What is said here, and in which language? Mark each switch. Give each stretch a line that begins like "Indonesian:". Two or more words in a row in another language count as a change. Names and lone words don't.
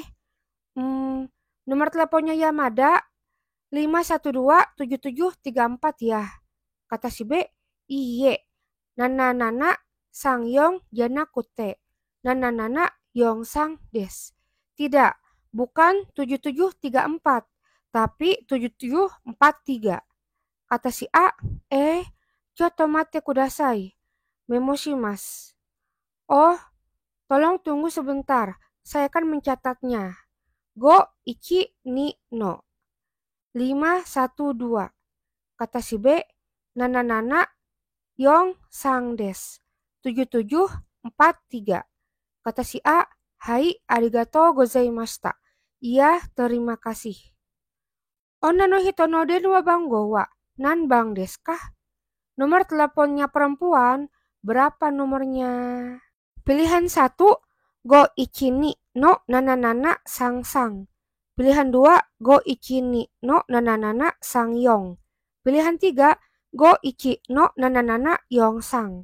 Indonesian: Nomor teleponnya Yamada 512-7734 ya. Kata si B, iye. 7734 janakute.
Japanese: 7743 desu.
Indonesian: Tidak, bukan 7734, tapi 7743. Kata si A,
Japanese: ちょっと待ってください. Memoshimasu.
Indonesian: Oh, tolong tunggu sebentar. Saya akan mencatatnya. 512. 512. Kata si B, 7743 desu. 7743. Kata si A, hai,
Japanese: ありがとうございました.
Indonesian: Iya, terima kasih.
Japanese: 女の人の電話番号は何番ですか?
Indonesian: Nomor teleponnya perempuan, berapa nomornya? Pilihan 1, 512-7734. Pilihan 2, 512-7734. Pilihan 3, 512-7743.